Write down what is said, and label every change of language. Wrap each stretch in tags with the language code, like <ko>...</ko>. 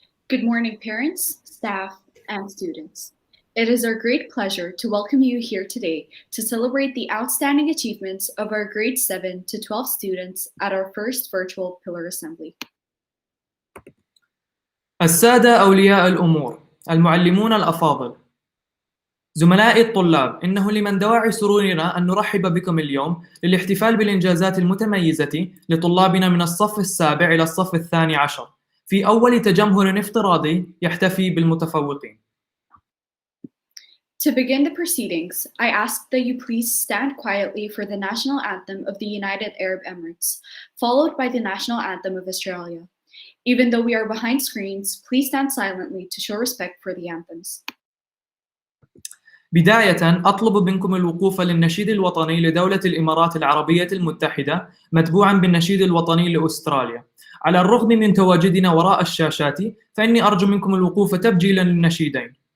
<en>Good morning, parents, staff, and students. It is our great pleasure to welcome you here today to celebrate the outstanding achievements of our grade 7 to 12 students at our first virtual Pillar Assembly.</en> <ar>السادة أولياء الأمور، المعلمون الأفاضل، زملائي الطلاب، إنه لمن دواعي سرورنا أن نرحب بكم اليوم للاحتفال بالإنجازات المتميزة لطلابنا من الصف السابع إلى الصف الثاني عشر في أول تجمهر افتراضي يحتفي بالمتفوقين.</ar> <en>To begin the proceedings, I ask that you please stand quietly for the national anthem of the United Arab Emirates, followed by the national anthem of Australia. Even though we are behind screens, please stand silently to show respect for the anthems.</en> <ar>بداية أطلب منكم الوقوف للنشيد الوطني لدولة الإمارات العربية المتحدة متبوعاً بالنشيد الوطني لأستراليا. على الرغم من تواجدنا وراء الشاشات، فإني أرجو منكم الوقوف تبجيلاً للنشيدين.</ar>